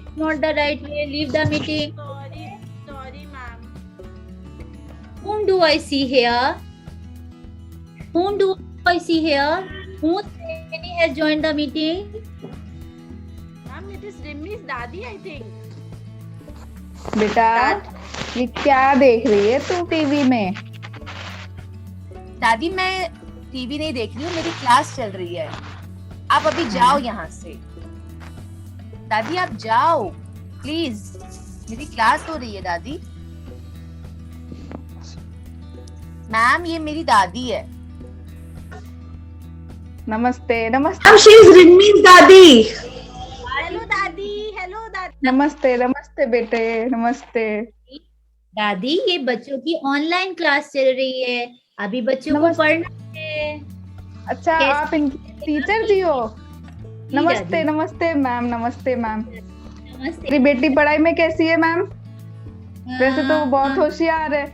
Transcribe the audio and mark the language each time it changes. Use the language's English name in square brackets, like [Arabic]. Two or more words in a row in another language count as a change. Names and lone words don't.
[English] It's not the right way. Leave the meeting. Sorry, ma'am. Whom do I see here? Whom do I see here? Whose Sreni has joined the meeting? Ma'am, it is Rimmy's daddy, I think. [Hindi] बेटा ये क्या देख रही है तू टीवी में? दादी मैं टीवी नहीं देख रही हूँ, मेरी क्लास चल रही है। आप अभी जाओ यहाँ से। दादी आप जाओ प्लीज, मेरी क्लास हो रही है दादी। मैम ये मेरी दादी है। नमस्ते। [English] Ma'am, she is Rinmi's daddy. Hello, daddy. [Hindi] नमस्ते बेटे, नमस्ते। दादी ये बच्चों की [English] online class [Hindi] चल रही है, अभी बच्चों को नमस्ते। पढ़ना है। अच्छा आप इनकी टीचर जी हो? नमस्ते मैम। नमस्ते। मेरी बेटी पढ़ाई में कैसी है मैम? वैसे तो वो बहुत होशियार है।